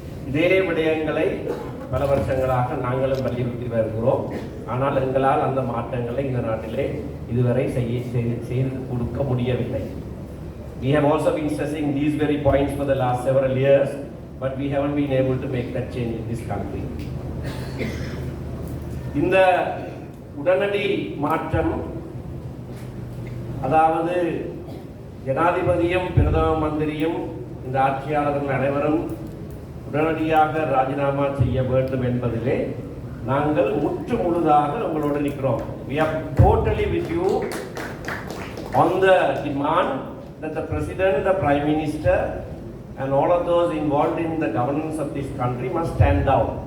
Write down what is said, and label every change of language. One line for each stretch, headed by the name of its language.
Tamil: இதே விடயங்களை பல வருஷங்களாக நாங்களும் வலியுறுத்தி வருகிறோம். ஆனால் எங்களால் அந்த மாற்றங்களை இந்த நாட்டிலே இதுவரை செய்து கொடுக்க முடியவில்லை.
English: We have also been stressing these very points for the last several years, but we haven't been able to make that change in this country.
Tamil: இந்த உடனடி மாற்றம், அதாவது ஜனாதிபதியும் பிரதம மந்திரியும் இந்த ஆட்சியாளர்கள் அனைவரும் உடனடியாக ராஜினாமா செய்ய வேண்டும் என்பதிலே நாங்கள் முற்று முழுதாக உங்களோடு நிற்கிறோம்.
English: We are totally with you on the demand that the President, the Prime Minister and all of those involved in the governance of this country must stand down.